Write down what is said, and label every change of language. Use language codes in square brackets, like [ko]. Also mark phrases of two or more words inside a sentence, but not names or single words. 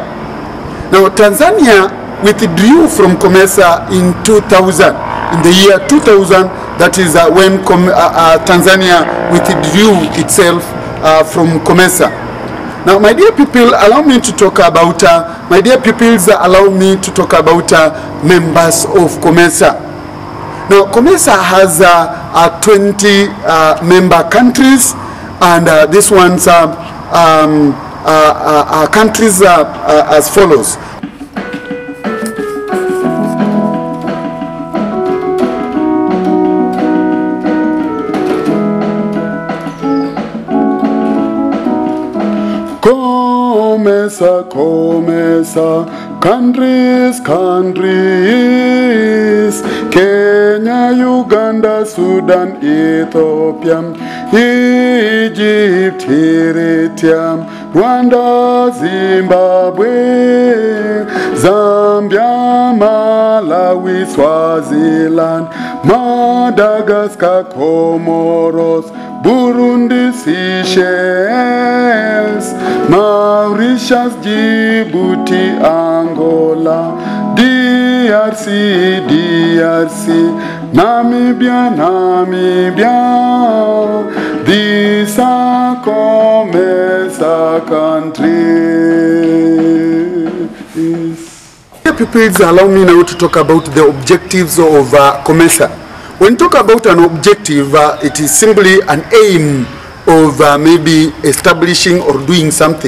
[en] Now, Tanzania withdrew from C.O.M.E.Sa in 2000. In the year 2000, that is when Tanzania withdrew itself from C.O.M.E.Sa. Now, my dear people, allow me to talk about, allow me to talk about members of C.O.M.E.Sa. Now, C.O.M.E.Sa has 20 member countries, and these ones are countries as follows. C.O.M.E.Sa, C.O.M.E.Sa, countries, countries, Kenya, Uganda, Sudan, Ethiopia, Egypt, Eritrea, Rwanda, Zimbabwe, Zambia, Malawi, Swaziland, Madagascar, Comoros, Burundi, Seychelles, Mauritius, Djibouti, Angola, DRC, Namibia, these are C.O.M.E.Sa countries. People, allow me now to talk about the objectives of C.O.M.E.Sa. When you talk about an objective, it is simply an aim of maybe establishing or doing something.